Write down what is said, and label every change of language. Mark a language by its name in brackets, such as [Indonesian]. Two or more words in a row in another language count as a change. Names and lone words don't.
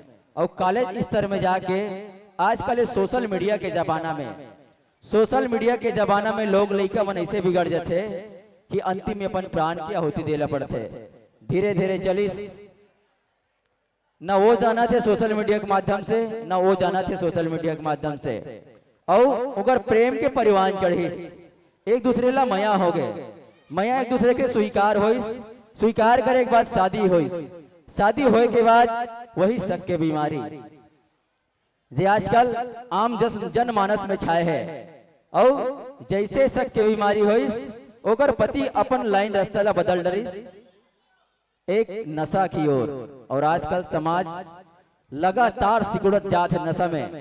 [Chhattisgarhi] और कॉलेज स्तर में जाके आजकल [English] social media [Chhattisgarhi] के जमाना में लोग लड़का मन ऐसे बिगड़ जाते कि अंतिम में अपन प्राण की आहुति देला पड़ते। धीरे धीरे चलिस न वो जाना थे [English] social media [Chhattisgarhi] के माध्यम से, न वो जाना थे [English] social media [Chhattisgarhi] के माध्यम से। और अगर प्रेम के परिवार चढ़िस, एक दूसरे ला मया हो गए, मया एक दूसरे के स्वीकार होइस, स्वीकार करे के बाद शादी होइस, शादी होए के बाद वही शक के बीमारी जे आजकल आम जनमानस में छाए है। और जैसे शक के बीमारी होइस, ओकर पति अपन लाइन रास्ता ला बदल डरिस एक नशा की ओर। और आजकल समाज लगातार सिकुड़त जात है नशा में।